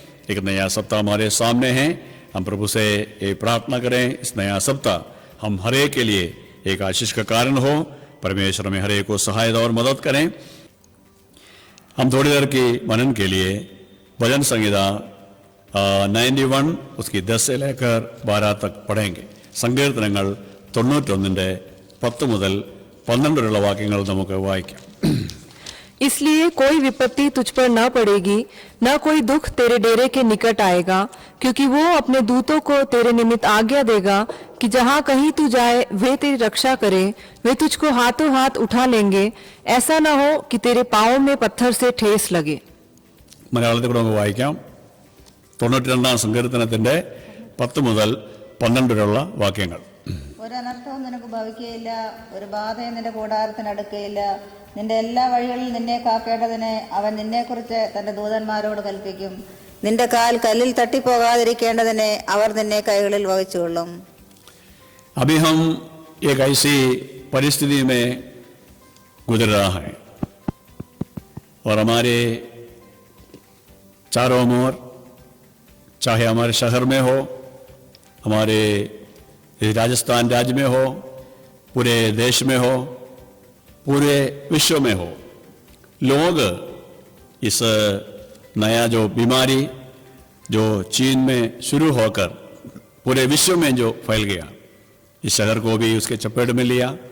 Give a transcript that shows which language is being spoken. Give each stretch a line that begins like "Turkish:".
Hindi: एक नया सप्ताह हमारे सामने है, हम प्रभु से ये प्रार्थना करें इस नया सप्ताह हम हरे के लिए एक आशीष का कारण हो। परमेश्वर में हरे को सहायता और मदद करें। हम थोड़ी देर की मनन के लिए भजन संहिता 91 उसकी 10 से लेकर 12 तक पढ़ेंगे।
Malayalam: സങ്കീർത്തനങ്ങൾ 91 10 മുതൽ 12 വരെയുള്ള വാക്യങ്ങൾ നമുക്ക് വായിക്കാം.
Hindi: इसलिए कोई विपत्ति तुझ पर न पड़ेगी, न कोई दुख तेरे डेरे के निकट आएगा, क्योंकि वो अपने दूतों को तेरे निमित्त आज्ञा देगा कि जहाँ कहीं तू जाए वे तेरी रक्षा करे। वे तुझको हाथों हाथ उठा लेंगे, ऐसा न हो कि तेरे पाँव में पत्थर से ठेस लगे.
Malayalam: മലയാളത്തിൽ കൂടെ നമുക്ക് വായിക്കാം. 92 സങ്കീർത്തനത്തിന്റെ 10 മുതൽ 12 വരെയുള്ള വാക്യങ്ങൾ. ഒരനർത്ഥവും നിനക്ക് ഭവിക്കുകയില്ല, ഒരു ബാധയും നിന്റെ കൂടാരത്തിനടുക്കുകയില്ല. നിന്റെ എല്ലാ വഴികളിലും നിന്നെ കാക്കേണ്ടതിന് അവൻ നിന്നെക്കുറിച്ച് തന്റെ ദൂതന്മാരോട് കൽപ്പിക്കും. നിന്റെ കാൽ കല്ലിൽ തട്ടിപ്പോകാതിരിക്കേണ്ടതിന് അവർ നിന്നെ കൈകളിൽ വഹിച്ചുകൊള്ളും.
Hindi: अभी हम एक ऐसी परिस्थिति में गुजर रहा है और हमारे चारों ओर, चाहे हमारे शहर में हो, हमारे राजस्थान राज्य में हो, पूरे देश में हो, पूरे विश्व में हो, लोग इस नया जो बीमारी जो चीन में शुरू होकर पूरे विश्व में जो फैल गया, इस शहर को भी उसके चपेट में लिया।